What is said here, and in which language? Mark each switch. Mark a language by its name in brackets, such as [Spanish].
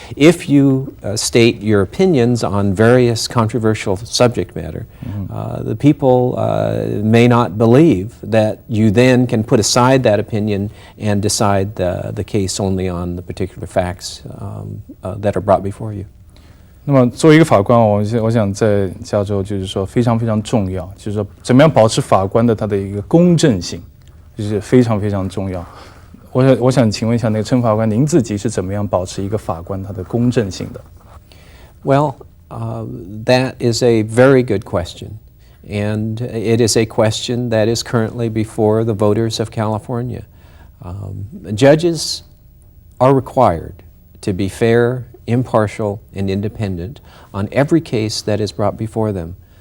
[English] If you state your opinions on various controversial subject matter, the people may not believe that you then can put aside that opinion and decide the case only on the particular facts that are brought before you. [Chinese] 那么作为一个法官，我想在加州就是说非常非常重要，就是说怎么样保持法官的他的一个公正性，就是非常非常重要。我想请问一下，那个陈法官，您自己是怎么样保持一个法官他的公正性的 [English] ？Well, that is a very good question, and it is a question that is currently before the voters of California. Judges are required to be fair, impartial, and independent on every case that is brought before them.